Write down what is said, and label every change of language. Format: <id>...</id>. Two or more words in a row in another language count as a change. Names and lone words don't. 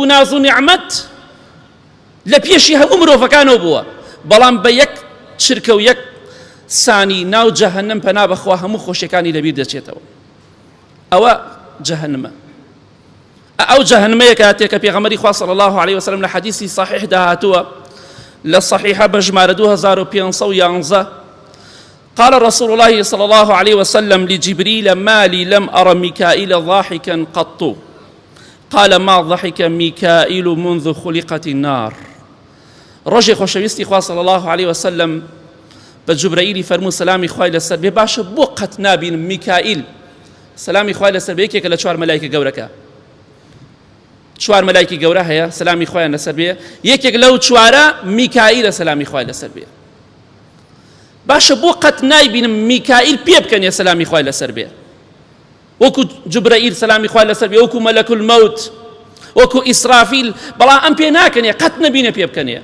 <ckb>ناز و نیعمەت لە پێشی هەموو مرۆڤەکانەوە بووە بەڵام بە یەک چرکە و یەک سانی ناو جەهەنەم پەنا بەخوا هەموو خۆشیەکانی لەبیر دەچێتەوە ئەوە جەهەنەمە ئەو جەهەنەمەیە کاتێکە پێغەمبەری خوا</ckb> <ar>صلی الله عليه وسلم</ar> <ckb>لە حەدیثی صحیحدا هاتووە لە صحیحە بە ژمارە 2511</ckb> <ar>قال رسول الله صلى الله عليه وسلم لجبريل ما لي لم أرى ميكائيل ضاحكا قط قال ما ضحك ميكائيل منذ خلقت النار</ar> <ckb>ڕۆژێ خۆشەویستی خوا</ckb> <ar>صلی الله عليه وسلم</ar> <ckb>بە جوبرەئیلی فەرموو سەلامی خوای لەسەر بێ باشە بۆ قەت نابینم میکائیل سەلامی خوای لەسەر بێ یەکێکە لە چوار مەلایکە گەورەکە چوار مەلایکی گەورە هەیە سەلامی خوایان لەسەر بێ یەکێک لەو چوارە میکائیلە سەلامی خوای لەسەر بێ باشە بۆ قەت نایبینم میکائیل پێ بکەنێ سەلامی خوای لەسەر بێ وەکو جوبرەئیل سەلامی خوا لەسەر بێ، وەکو مەلەک المەوت، وەکو ئیسرافیل، بەڵام ئەم پێ ناکەنێ، قەت نەبینە پێ بکەنێ.</ckb>